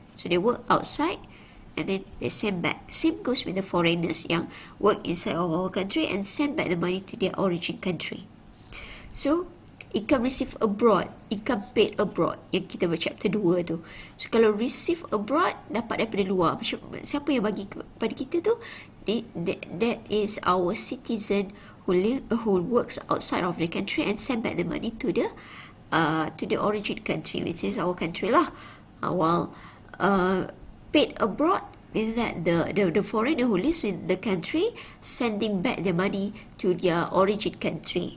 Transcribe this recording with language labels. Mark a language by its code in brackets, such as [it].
[en] So they work outside and then they send back. Same goes with the foreigners yang work inside of our country and send back the money to their origin country. So income received abroad, income paid abroad [ms] yang kita baca [en] chapter 2 tu. [ms] So kalau [en] receive abroad, [ms] dapat daripada luar. Siapa yang bagi kepada kita tu? [en] That is our citizen who works outside of the country and send back the money to the origin country, which is our country lah. While paid abroad, means that the foreigner who lives in the country sending back the money to their origin country.